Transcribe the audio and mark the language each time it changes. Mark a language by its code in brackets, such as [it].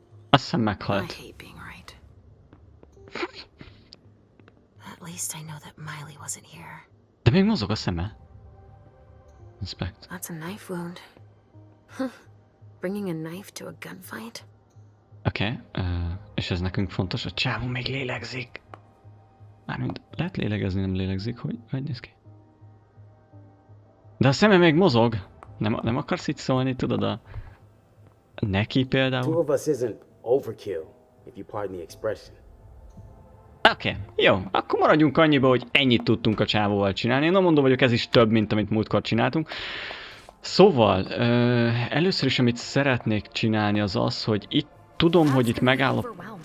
[hu] Azt hiszem [en] I [hu] meghalt. [en] hate being right. At least I know that Miley wasn't here. [hu] De még mozog a szeme. [en] Inspect. That's a knife wound. Huh. Bringing a knife to a gunfight? [hu] Oké, és ez nekünk fontos, a csávó még lélegzik. Mármint lehet lélegezni, nem lélegzik, hogy néz ki? De a szeme még mozog. Nem akarsz itt szólni, tudod, a neki [en] Two [hu] például? [en] of us isn't overkill, if you pardon the expression. [hu] Oké, jó, akkor maradjunk annyiba, hogy ennyit tudtunk a csávóval csinálni. Én nem mondom, hogy ez is több, mint amit múltkor csináltunk. Szóval, először is, amit szeretnék csinálni, az az, hogy itt tudom, hogy itt megállap...